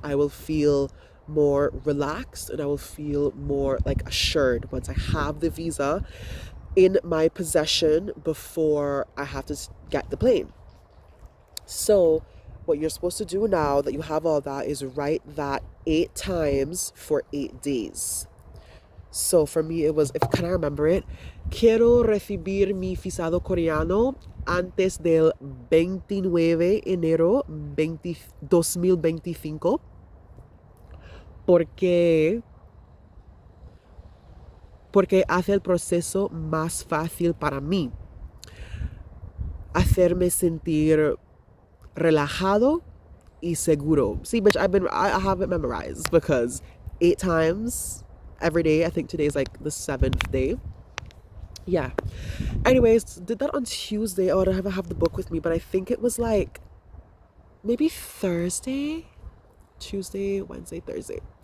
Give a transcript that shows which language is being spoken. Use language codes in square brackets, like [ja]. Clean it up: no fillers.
[en] I will feel more relaxed and I will feel more like assured once I have the visa in my possession before I have to get the plane. So what you're supposed to do now that you have all that is write that 8 times for 8 days. So for me, it was, if can I remember it? [es] Quiero recibir mi visado coreano antes del 29 enero 2025 porque hace el proceso más fácil para mí. Hacerme sentir relajado y seguro. [en] See, bitch, I have it memorized because 8 times every day. I think today is like the 7th day. Yeah. Anyways, did that on Tuesday. Oh, I don't have the book with me, but I think it was like maybe Thursday, Tuesday, Wednesday, Thursday.